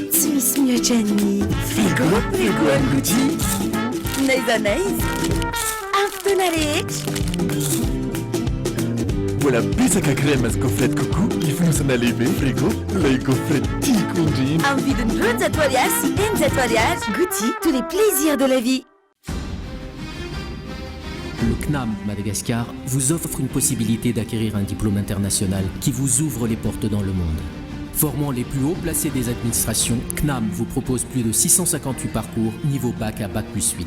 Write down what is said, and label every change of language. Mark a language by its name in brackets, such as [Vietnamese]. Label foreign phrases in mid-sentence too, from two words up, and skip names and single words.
[Malagasy] Tsy misy mihoatra ny frigo any Gouty. Naiza naiza. Amin'ny fotoana rehetra. Mbola betsaka crème sy [French] gaufrette coco [Malagasy] hifonosana lehibe frigo ilay gaufrette tiako indrindra. Amin'ny vidiny 20 ariary sy 20 ariary. Gouty, [French] tous les plaisirs de la vie. Le CNAM Madagascar vous offre une possibilité d'acquérir un diplôme international qui vous ouvre les portes dans le monde. Formant les plus hauts placés des administrations, CNAM vous propose plus de 658 parcours niveau bac à bac plus 8.